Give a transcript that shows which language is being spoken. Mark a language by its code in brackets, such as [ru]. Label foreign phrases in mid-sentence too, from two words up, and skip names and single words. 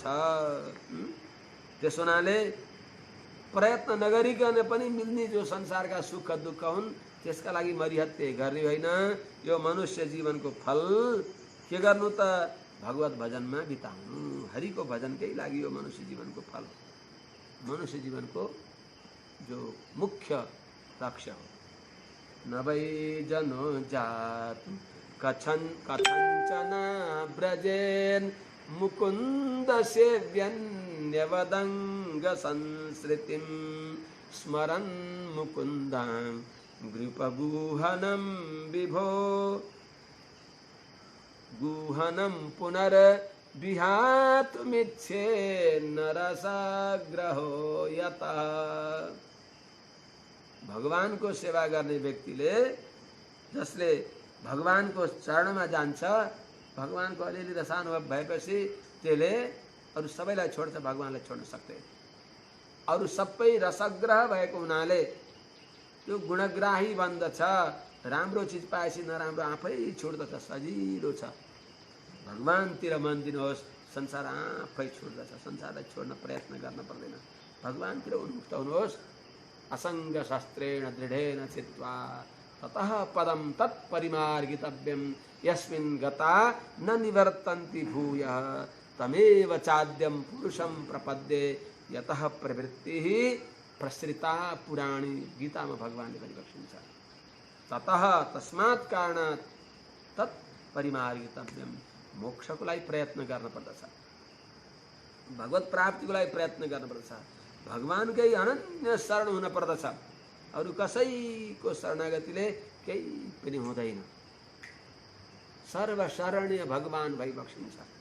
[ne] त्यस हुनाले प्रयत्न नगरिकन पनि मिल्ने जो संसारका सुख दुःख हुन्, त्यसका लागि मरिहत्ते गर्ने होइन। यो मनुष्य जीवनको फल के गर्नु त? भगवत भजनमा बिताउनु। हरिको भजनकै लागि यो मनुष्य जीवनको फल हो। मनुष्य जीवनको जो मुख्य लक्ष्य हो। [sa] नवै जनो जातु कथञ्चन ब्रजेन, मुकुन्द सेव्यन्यवदङ्ग संसृतिं, स्मरन् मुकुन्दां गृपगुहनं विभो, गुहनं पुनर्विहातुमिच्छे नरसाग्रहो यतः। [ne] भगवानको सेवा गर्ने व्यक्तिले, जसले भगवानको चरणमा जान्छ, भगवानको अलिअलि रसानुभव भएपछि त्यसले अरू सबैलाई छोड्छ, भगवानलाई छोड्न सक्दैन। अरू सबै रसग्रह भएको हुनाले त्यो गुणग्राही बन्दछ। राम्रो चिज पाएपछि नराम्रो आफै छोड्दछ, सजिलो छ। भगवानतिर मन दिनुहोस्, संसार आफै छोड्दछ। संसारलाई छोड्न प्रयत्न गर्न पर्दैन। भगवानतिर उन्मुक्त हुनुहोस्। [sa] असङ्ग शस्त्रेण दृढेन चित्वा ततः पदम तत्परिमार्गितव्यम, यस्मिन् गता न निवर्तन्ति भूयः, तमेव चाद्यं पुरुषं प्रपद्ये, यतः प्रवृत्तिः प्रसृता पुराणी। [ne] गीतामा भगवानले भनिबक्सिन्छ। [sa] ततः तस्मात् कारणात् तत्परिमार्गितव्यम, [ne] मोक्षको लागि प्रयत्न गर्न पर्दछ। भगवत प्राप्तिको लागि प्रयत्न गर्न पर्दछ। भगवानकै अनन्य शरण हुन पर्दछ। अरू कसैको शरणागतिले केही पनि हुँदैन। सर्वशरणीय भगवान भइबक्सिन्छ।